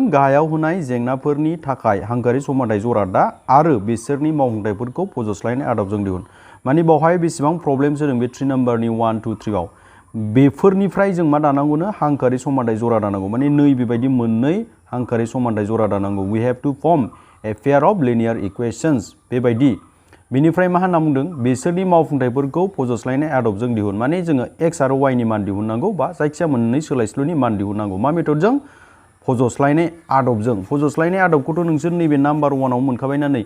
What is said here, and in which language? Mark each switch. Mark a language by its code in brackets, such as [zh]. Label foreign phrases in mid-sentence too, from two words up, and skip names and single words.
[brx] गाहायाव होनाय जेंनाफोरनि थाखाय हांखोआरि समानथाय जरा दा आरो बिसोरनि मावफुंथायफोरखौ फज'स्लायनाय आदबजों दिहुन। माने बावहाय बेसेबां प्रब्लेम जादों बे 3 नम्बरनि 1, 2, 3 आव। बेफोरनिफ्राय जों मा दानांगौनो? हांखोआरि समानथाय जरा दानांगौ। माने नै बेबायदि मोननै हांखोआरि समानथाय जरा दानांगौ। [en] we have to form a pair of linear equations. बेबायदि। [brx] बिनिफ्राय मा होनना बुंदों? बिसोरनि मावफुंथायफोरखौ फज'स्लायनाय आदबजों दिहुन। माने जोङो x आरो y नि मान दिहुननांगौ, बा जायखिजाया मोननै सोलायस्लुनि मान दिहुननांगौ। मा मेथडजों? फज'स्लायनाय आदबजों। फज'स्लायनाय आदबखौथ' नोंसोर नैबे नाम्बार 1 आव मोनखाबायना नै।